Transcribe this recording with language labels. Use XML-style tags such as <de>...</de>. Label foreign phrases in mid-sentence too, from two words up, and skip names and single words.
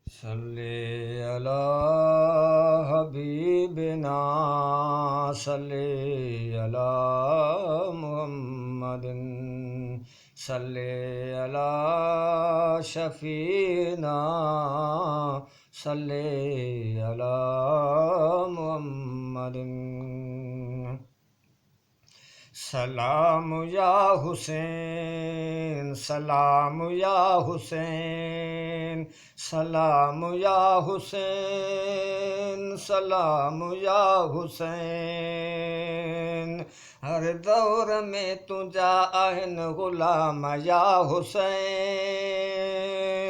<ar>صل على حبيبنا صل على محمد صل على شفيعنا صل على محمد. سلام يا حسين سلام يا حسين سلام يا حسين سلام يا حسين.</ar> <ur>ہر دور میں</ur> <sd>तुझा आहिनि ग़ुलाम या हुसैन।</sd>